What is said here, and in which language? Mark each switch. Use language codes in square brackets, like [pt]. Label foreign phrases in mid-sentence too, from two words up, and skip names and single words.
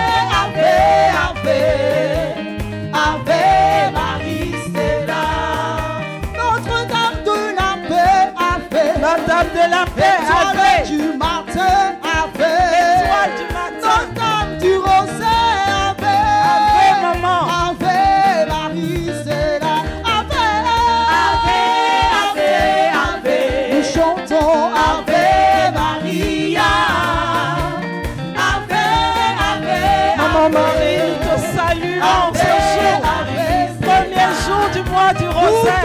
[fr] Ave Marie, c'est la Notre-Dame de la paix, Ave. La Dame de la paix, Ave. Du matin, Ave. Étoile du matin. Notre-Dame du rosaire, Ave. Ave, maman. Ave Marie, c'est la Ave. Ave. Nous chantons [la] Ave Maria. [fr] Maman Marie, nous te saluons ce jour, premier jour du mois du rosaire.